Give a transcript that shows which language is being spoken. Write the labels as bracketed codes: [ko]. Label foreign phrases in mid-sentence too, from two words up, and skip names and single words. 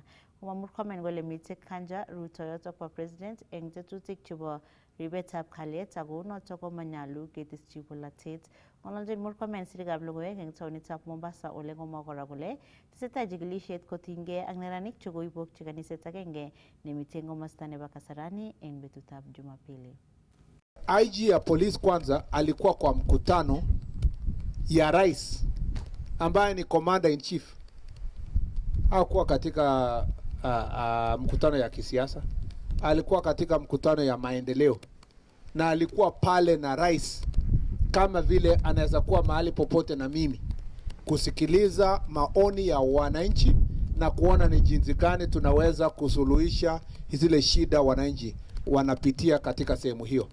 [kln] Komwa Murkomen kole mitei Kanja Ruto yotok bo President eng tetutik chebo ribetab kalyet ako notok ko manyalu keteschi polatet. Ng'ololjin Murkomen sirikab logoiwek eng taonitab Mombasa ole komwa kora kole tesetai jikilisiet kotinygei ak neranik chekoibokchi kaniset agenge nemitei eng komosta nebo Kasarani eng betutab Jumapili. [sw] IG ya polisi kwanza alikuwa kwa mkutano ya rais ambaye ni [en] commander in chief. [sw] Hakuwa katika mkutano ya kisiasa. Alikuwa katika mkutano ya maendeleo. Na alikuwa pale na rais kama vile anaweza kuwa mahali popote na mimi kusikiliza maoni ya wananchi na kuona ni jinsi gani tunaweza kusuluhisha zile shida wananchi wanapitia katika sehemu hiyo.